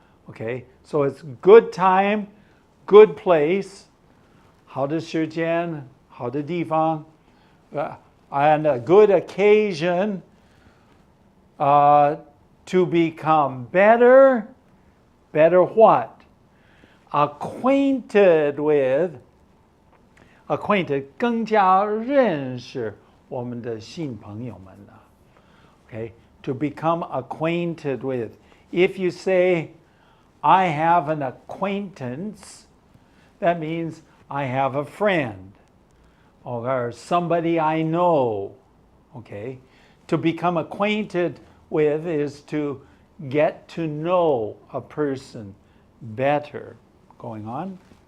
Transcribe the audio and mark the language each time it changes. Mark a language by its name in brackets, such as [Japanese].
[English] Okay, so it's good time, good place. [Chinese] 好的时间，好的地方. [English] And a good occasion to become better what? Acquainted with, acquainted [Chinese] 更加认识我们的新朋友们了. [English] Okay, to become acquainted with. If you say, I have an acquaintance, that means I have a friend or somebody I know. Okay, to become acquainted with is to get to know a person better. Going on.